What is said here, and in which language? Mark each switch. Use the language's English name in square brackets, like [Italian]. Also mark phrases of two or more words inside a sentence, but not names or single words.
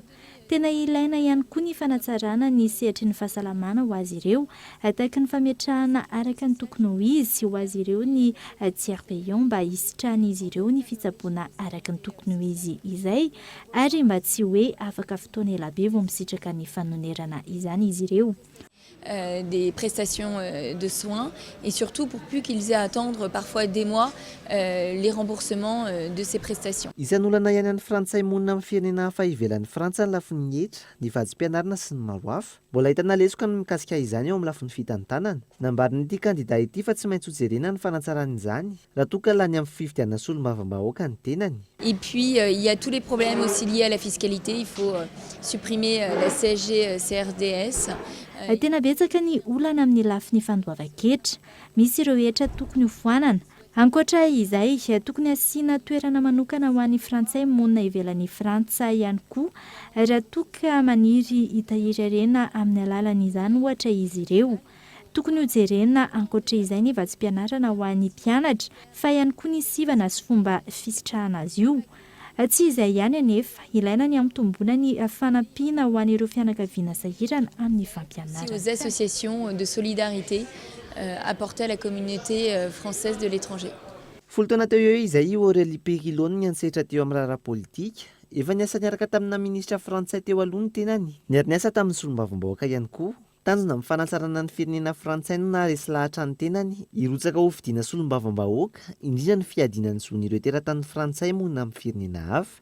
[Malagasy] Tena ilaina ihany koa ny fanatsarana ny sehatry ny fahasalamana ho azy ireo, ataka ny fametrahana araka ny tokony ho izy ho azy ireo ny [French] tiers payant [Malagasy] mba hisitrahan'izy ireo ny fitsaboana araka ny tokony ho izy izay ary mba tsy hoe afaka fotoana elabe vao misitraka ny fanonerana izany izy ireo. [French] des prestations de soins et surtout pour plus qu'ils aient à attendre parfois des mois les remboursements de ces prestations. [Malagasy] Isan'olana ihany any frantsay monina amin'ny firenena hafa ivelan'ny Frantsa ny lafiny hetra, ny vadzim-pianarana sy ny maro hafa. Mbola ahitana lesoka ny mikasika izany eo amin'ny lafiny fitantanana. Nambarin'ity kandida ity fa tsy maintsy hojerena ny fanatsaran'izany raha toa ka lany amin'ny fifidianana solombavambahoaka ny tenany. [French] Et puis il y a tous les problèmes aussi liés à la fiscalité, il faut supprimer la CSG CRDS. [Malagasy] Tena betsaka ny olana amin'ny lafiny fandoavan-ketra. Misy ireo hetra tokony hofoanana. Ankoatra izay, tokony asiana toerana manokana ho an'ny frantsay monina ivelan'ny Frantsa ihany koa raha toa ka maniry hitahirirena amin'ny alalan'izany ohatra izy ireo. Tokony hojerena ankoatra izay ny vatsim-pianarana ho an'ny mpianatra fa ihany koa ny sivana sy fomba fisitrahana azy io. Tsy izay ihany anefa, ilaina ny ampitomboana ny fanampiana ho an'ireo fianakaviana sahirana amin'ny fampianarana. [French] Aux associations de solidarité apportées à la communauté française de l'étranger. [Malagasy] Folo taona teo eo izay Aurélie Périllone ny antsetra teo amin'ny raharaha politika. Efa niasa niaraka tamina ministra frantsay teo aloha ny tenany. Niara-niasa tamin'ny solombavambahoaka ihany koa. Tanjona amin'ny fanatsarana ny firenena frantsay no naharesy lahatra ny tenany hirotsaka ho fidiana solombavambahoaka indrindra ny fiadinan'ny zon'ireo teratany frantsay monina amin'ny firenena hafa.